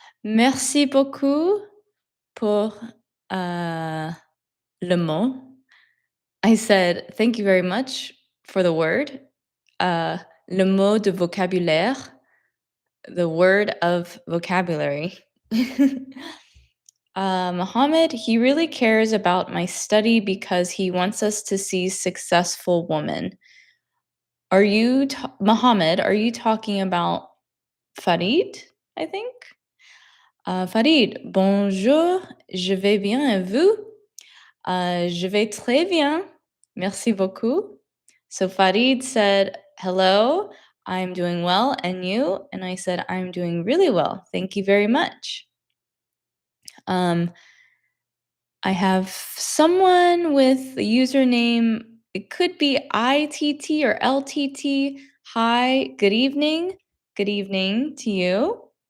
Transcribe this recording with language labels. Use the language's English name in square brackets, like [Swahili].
[French] Merci beaucoup pour le mot. [English] I said, thank you very much for the word. [French] Le mot de vocabulaire, [English] the word of vocabulary. Mohammed, he really cares about my study because he wants us to see successful women. Are you, Mohammed, are you talking about Farid, I think? [French] Farid, bonjour, je vais bien et vous? Je vais très bien, merci beaucoup. [English] So Farid said, hello, I'm doing well, and you? And I said, I'm doing really well. Thank you very much. I have someone with the username, it could be ITT or LTT. Hi, good evening. Good evening to you.